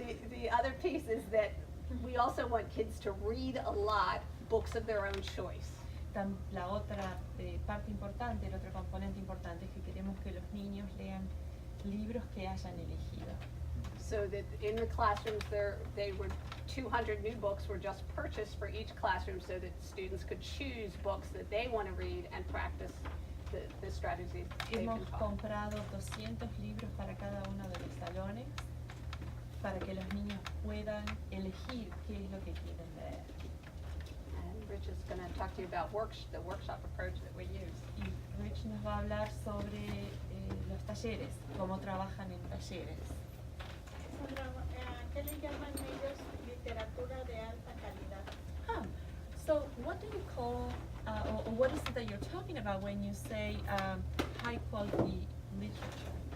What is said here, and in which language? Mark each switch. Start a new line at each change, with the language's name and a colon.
English: The other piece is that we also want kids to read a lot, books of their own choice.
Spanish: La otra parte importante, el otro componente importante es que queremos que los niños lean libros que hayan elegido.
English: So that in the classrooms they were 200 new books were just purchased for each classroom so that students could choose books that they want to read and practice the strategies they've
Spanish: Hemos
English: been taught.
Spanish: comprado 200 libros para cada uno de los salones para que los niños puedan elegir qué es lo que quieren leer.
English: And Rich is going to talk to you about the workshop approach that we use.
Spanish: Y Rich nos va a hablar sobre los talleres, cómo trabajan en talleres. Sandra, ¿qué le llaman ellos literatura de alta calidad?
English: So what do you call, or what is it that you're talking about when you say high quality literature?